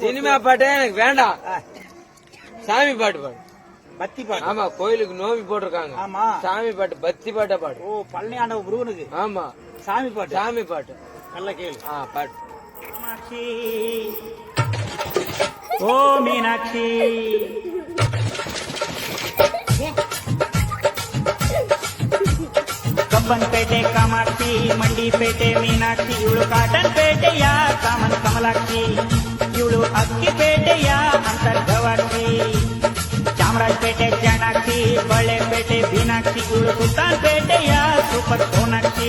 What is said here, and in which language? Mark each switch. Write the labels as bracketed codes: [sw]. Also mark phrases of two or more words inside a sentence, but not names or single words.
[ta] சினிமா பாட்டே எனக்கு வேண்டாம். சாமி பாட்டு பாடு. பத்தி பாட்டு. ஆமா, கோயிலுக்கு நோவி போட்டிருக்காங்க. ஆமா, சாமி பாட்டு பக்தி பாட்டா பாடு. ஓ, பழனியாண்ட முருகனுக்கு. ஆமா, சாமி பாட்டு. சாமி பாட்டு நல்ல கேளு. பாட்டு. ஓ மீனாட்சி, [kn] ಕಬ್ಬನ್ಪೇಟೆ ಕಾಮಾಕ್ಷಿ, ಮಂಡಿಪೇಟೆ ಮೀನಾಕ್ಷಿ, ಇವಳು ಕಾಟನ್ಪೇಟೆಯ ಕಾಮನ್ ಕಮಲಾಕ್ಷಿ, ಇವಳು ಅಕ್ಕಿಪೇಟೆಯ ಅಂತರ್ಗವಾಕ್ಷಿ, ಚಾಮರಾಜಪೇಟೆ ಜಾಣಾಕ್ಷಿ, ಬಳ್ಳೆಪೇಟೆ ಬೀನಾಕ್ಷಿ, ಇವಳು ಸುಲ್ತಾನ್ಪೇಟೆಯ ಸೂಪರ್ ಸೋನಾಕ್ಷಿ.